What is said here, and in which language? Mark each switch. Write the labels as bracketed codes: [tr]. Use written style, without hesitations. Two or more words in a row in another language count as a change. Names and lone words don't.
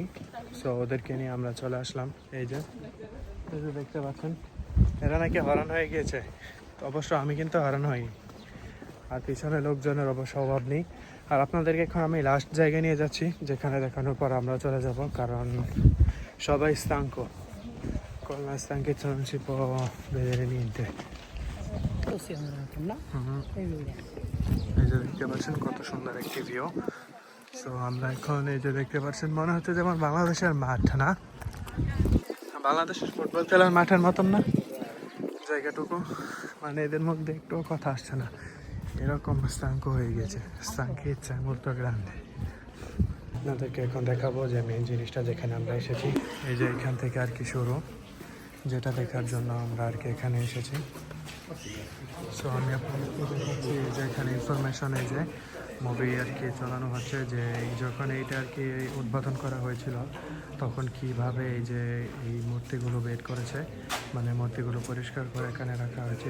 [bn] সো ওদেরকে নিয়ে আমরা চলে আসলাম। এই যে দেখতে পাচ্ছেন, এরা নাকি হরান হয়ে গিয়েছে। অবশ্য আমি কিন্তু হরান হইনি, আর পিছনে লোকজনের অবশ্য অভাব নেই। আর আপনাদেরকে এখন আমি লাস্ট জায়গায় নিয়ে যাচ্ছি, যেখানে দেখানোর পর আমরা চলে যাব, কারণ সবাই [it] stanco con la stanchezza non si può vedere niente। [bn] এই যে দেখতে পাচ্ছেন কত সুন্দর একটি ভিউ। সো আমরা এখন এই যে দেখতে পাচ্ছেন, মনে হচ্ছে যেমন বাংলাদেশের মাঠ, না বাংলাদেশের ফুটবল খেলার মাঠের মতন না জায়গাটুকু, মানে এদের মধ্যে একটুও কথা আসছে না, এরকম stanco হয়ে গেছে। [it] stanchezza molto grande। [bn] আপনাদেরকে এখন দেখাবো যে মেন জিনিসটা যেখানে আমরা এসেছি। এই যে এখান থেকে আর কি শুরু, যেটা দেখার জন্য আমরা আর কি এখানে এসেছি। সো আমি আপনাদেরকে দেখাচ্ছি যে এখানে ইনফরমেশন, এই যে মুভি আর কি চালানো হচ্ছে, যে যখন এইটা আর কি উদ্বোধন করা হয়েছিল তখন কিভাবে এই যে এই মূর্তিগুলো বের করেছে, মানে মূর্তিগুলো পরিষ্কার করে এখানে রাখা হয়েছে।